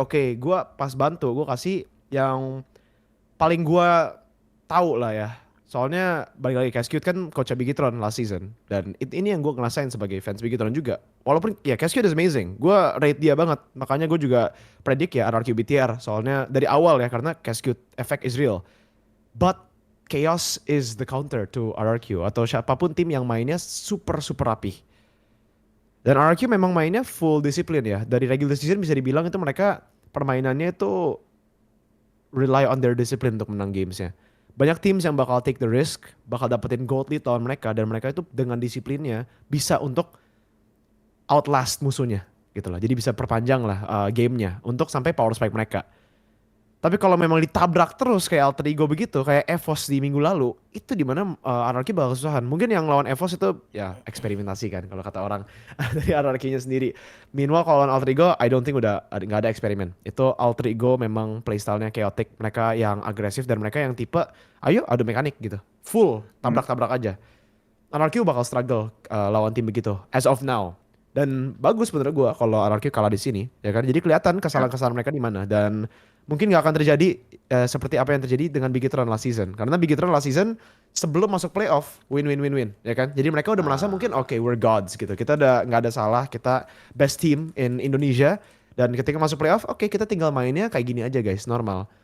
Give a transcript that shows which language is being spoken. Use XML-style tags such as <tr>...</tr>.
<id>Oke, gue pas bantu, gue kasih yang paling gue tahu lah ya. Soalnya balik lagi Cascute kan coachnya Bigitron</id> <en>last season.</en> <id>Dan ini yang gue ngerasain sebagai fans Bigitron juga. Walaupun ya Cascute</id> <en>is amazing.</en> <id>Gue rate dia banget. Makanya gue juga predict ya RRQ BTR. Soalnya dari awal ya karena Cascute</id> <en>effect is real. But Chaos is the counter to RRQ.</en> <id>Atau siapapun tim yang mainnya super rapi. Dan RRQ memang mainnya full disiplin ya. Dari regular season bisa dibilang itu mereka permainannya itu</id> <en>rely on their discipline</en> <id>untuk menang gamesnya. Banyak teams yang bakal</id> <en>take the risk,</en> <id>bakal dapetin gold lead lawan mereka, dan mereka itu dengan disiplinnya bisa untuk outlast musuhnya gitu lah. Jadi bisa perpanjang lah gamenya untuk sampai power spike mereka. Tapi kalau memang ditabrak terus kayak alter ego begitu, kayak EVOS di minggu lalu, itu dimana RRQ bakal kesusahan. Mungkin yang lawan EVOS itu ya eksperimentasi kan kalau kata orang dari RRQ-nya sendiri. Meanwhile kalau lawan alter ego,</id> <en>I don't think</en> <id>udah nggak ada eksperimen. Itu alter ego memang playstyle-nya chaotic. Mereka yang agresif dan mereka yang tipe, ayo adu mekanik gitu. Full, tabrak-tabrak aja. RRQ bakal struggle lawan tim begitu,</id> <en>as of now.</en> <id>Dan bagus menurut gue kalau RRQ kalah di sini, ya kan? Jadi kelihatan kesalahan-kesalahan mereka di mana dan mungkin nggak akan terjadi seperti apa yang terjadi dengan Bigitron</id> <en>last season.</en> <id>Karena Bigitron</id> <en>last season</en> <id>sebelum masuk playoff win, ya kan? Jadi mereka udah merasa mungkin oke,</id> <en>we're gods</en> <id>gitu. Kita udah nggak ada salah, kita</id> <en>best team in Indonesia</en> <id>dan ketika masuk playoff, oke, kita tinggal mainnya kayak gini aja guys, normal.</id>